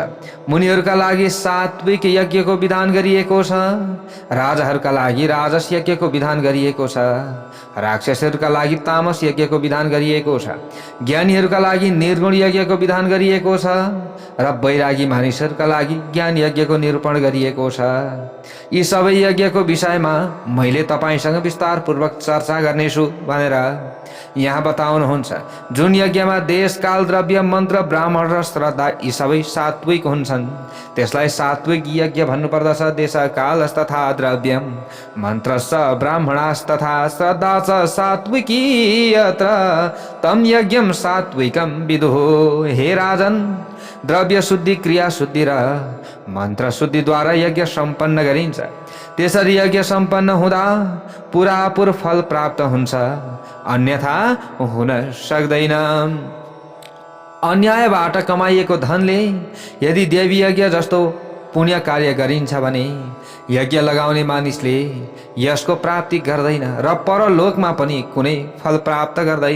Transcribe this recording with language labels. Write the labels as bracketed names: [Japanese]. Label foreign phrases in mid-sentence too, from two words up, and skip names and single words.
[Nepali] मुनिहरूका लागि सात्विक यज्ञको विधान गरिएको छ, राजाहरूका लागि राजस यज्ञको विधान गरिएको छ, राक्षसहरूका लागि तामस यज्ञको विधान गरिएको छ, ज्ञानीहरूका लागि निर्गुण यज्ञको विधान गरिएको छ र वैरागी मानिसहरूका लागि ज्ञान यज्ञको निरूपण गरिएको छ। यी सबै यज्ञको विषयमा मैले तपाईसँग विस्तारपूर्वक चर्चा गर्नेछु भनेर यहाँ बताउनुहुन्छ। जुन यज्ञमा देश, काल, द्रव्य, मन्त्र, ब्राह्मण र श्रद्धा यी सबै सात्विक हुन्छन् त्यसलाई सात्विक यज्ञ भन्नुपर्दछ। [Sanskrit] देश, काल तथा द्रव्यम मन्त्रश्च ब्राह्मणास्तथा श्रद्धा च सात्विकी यत्र तम यज्ञम सात्विकम विदुः। [Nepali] हे राजन, द्रव्य शुद्धि, क्रिया शुद्धि र मन्त्र शुद्धिद्वारा यज्ञ सम्पन्न गरिन्छ। त्यसरी यज्ञ सम्पन्न हुँदा पुरापुर फल प्राप्त हुन्छ, अन्यथा हुन सक्दैन। अन्यायबाट कमाइएको धनले यदि देवी यज्ञ जस्तो पुण्य कार्य गरिन्छ भने यज्ञ लगाउने मानिसले यसको प्राप्ति गर्दैन र परलोकमा पनि कुनै फल प्राप्त गर्दैन।